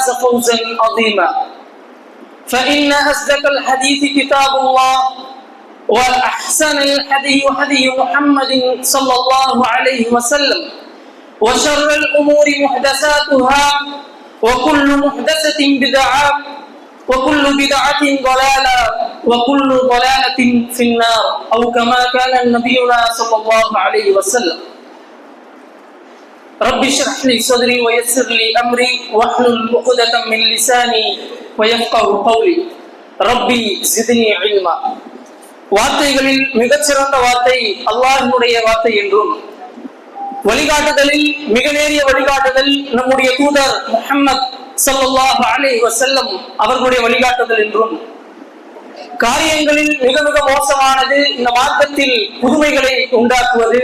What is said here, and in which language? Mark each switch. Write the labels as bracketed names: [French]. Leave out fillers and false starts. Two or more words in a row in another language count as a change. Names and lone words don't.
[Arabic] فوزا عظيما فإن أصدق الحديث كتاب الله وأحسن الحديث هدي محمد صلى الله عليه وسلم وشر الأمور محدثاتها وكل محدثة بدعة وكل بدعة ضلالة وكل ضلالة في النار أو كما كان نبينا صلى الله عليه وسلم رب اشرح لي صدري ويسر لي أمري واحلل عقدة من لساني ويفقهوا قولي ربي زدني علما. [Tamil] வார்த்தைகளில் மிகச்சிறந்த வார்த்தை அல்லாஹ்வுடைய வார்த்தை என்றும், வழிகாட்டுதலில் மிக நேரிய வழிகாட்டுதல் நம்முடைய தூதர் முஹம்மது ஸல்லல்லாஹு அலைஹி வஸல்லம் அவர்களுடைய வழிகாட்டுதல் என்றும், காரியங்களில் மிக மிக மோசமானது இந்த மார்க்கத்தில் புதுமைகளை உண்டாக்குவது.